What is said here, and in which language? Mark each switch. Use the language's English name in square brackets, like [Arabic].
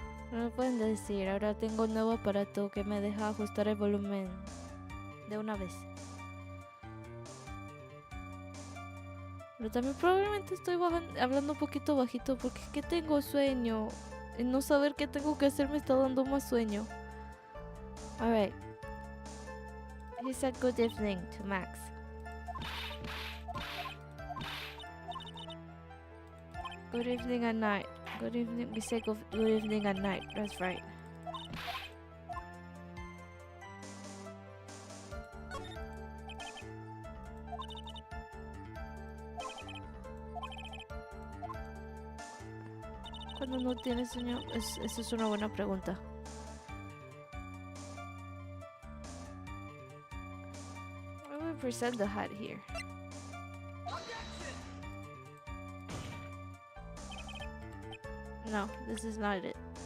[Spanish] No me pueden decir, ahora tengo un nuevo aparato que me deja ajustar el volumen de una vez. Pero también probablemente estoy hablando un poquito bajito porque es que tengo sueño. Y no saber qué tengo que hacer me está dando más sueño. [English] Alright. He said good evening to Max. Good evening at night. Good evening. We say good evening at night. That's right. [Spanish] Cuando no tienes sueño, eso es una buena pregunta. [English] I will present the hat here. No, this is not it.